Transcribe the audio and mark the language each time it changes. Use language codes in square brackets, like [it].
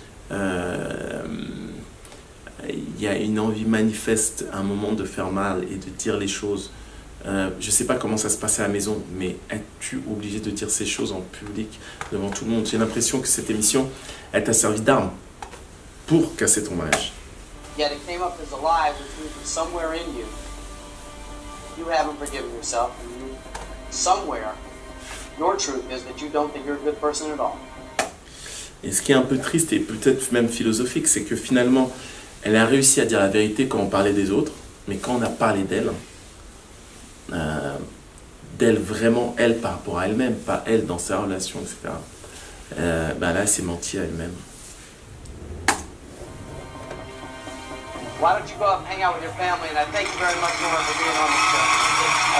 [fr] Il y a une envie manifeste à un moment de faire mal et de dire les choses. Je ne sais pas comment ça se passait à la maison, mais es-tu obligé de dire ces choses en public devant tout le monde? J'ai l'impression que cette émission, elle t'a servi d'arme pour casser ton mariage. [en] Yet it came up as a lie, which means that somewhere in you, you haven't forgiven yourself, and you, somewhere, your truth is that you don't think you're a good person at all. [fr] Et ce qui est un peu triste et peut-être même philosophique, c'est que finalement, elle a réussi à dire la vérité quand on parlait des autres, mais quand on a parlé d'elle, d'elle vraiment, elle par rapport à elle-même, pas elle dans sa relation, etc. Ben là, elle s'est menti à elle-même. [en] Why don't you go up and hang out with your family? And I thank you very much, Lauren, for being on the show.